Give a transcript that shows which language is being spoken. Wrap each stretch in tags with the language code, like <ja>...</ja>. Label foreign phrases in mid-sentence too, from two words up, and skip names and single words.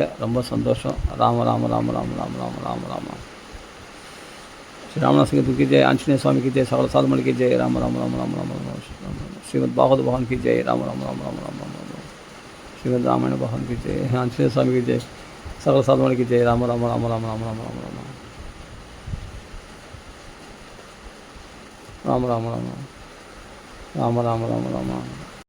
<ta>ரொம்ப சந்தோஷம். ராம ராம ராம ராம ராம ராம ராம ராம. ஸ்ரீ ராமநாசிங்கத்துக்கு ஜெய், ஆஞ்சநேய சுவாமிக்கு ஜெய், சகல சாதுமணிக்கு ஜெய். ராம ராம ராம ராம ராம ராம. ஸ்ரீமத் பாகவத பகவான்</ta> <hi>की जय.</hi> <ta>ராம ராம ராம ராம ராம ராம. ஸ்ரீமத் ராமாயண பகவான்</ta> <hi>की जय,</hi> <ta>ஆஞ்சநேய சுவாமிக்கு ஜெய், சகல சாதுமணிக்கு ஜெய். ராம ராம ராம ராம ராம ராம ராம ராம. ராம ராம ராம ராம ராம ராம ராம.</ta>